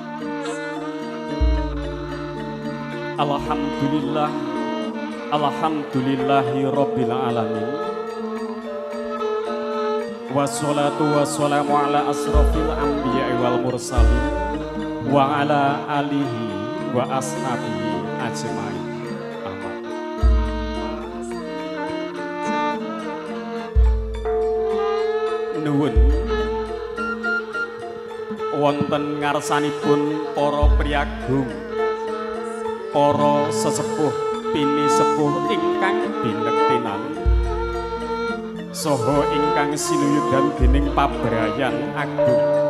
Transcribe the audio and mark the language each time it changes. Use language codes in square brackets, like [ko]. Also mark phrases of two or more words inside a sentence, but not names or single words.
[ar] الحمد لله، الحمد لله رب العالمين. والصلاة والسلام على أشرف الأنبياء والمرسلين وعلى آله وأصحابه أجمعين. [jv] Nuwun wonten ngarsanipun para priyagung, para sesepuh pini sepuh ingkang binektinan saha ingkang sinuyudan dening pabrayan agung.